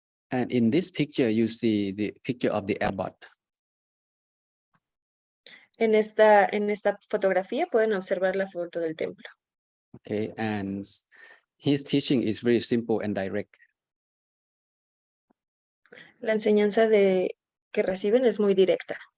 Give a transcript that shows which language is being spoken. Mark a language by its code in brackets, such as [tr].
[en] And in this picture, you see the picture of the abbot. [es] En esta fotografía pueden observar la foto del templo. [en] Okay, and his teaching is very simple and direct. [es] La enseñanza que reciben es muy directa.